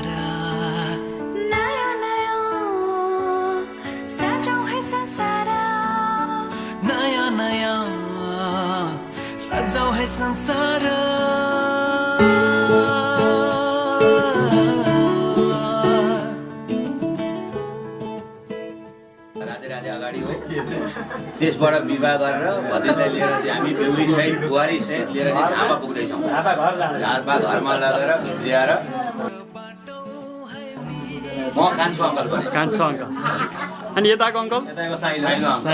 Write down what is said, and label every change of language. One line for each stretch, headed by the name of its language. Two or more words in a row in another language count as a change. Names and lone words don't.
Hindi: नया नया सजो है संसार नया नया सजो है संसार
Nepali: राधे राधे अगाडि हो त्यसबाट विवाह गरेर भतिजलाई लिएर चाहिँ हामी बेहुली सहित बुहारी सहित लिएर चाहिँ झापा पुग्दैछौँ झापा घरमा लगेर भित्रिएर म कान्छु अङ्कल पनि कान्छो अङ्कल अनि यताको अङ्कल साइनो अङ्कल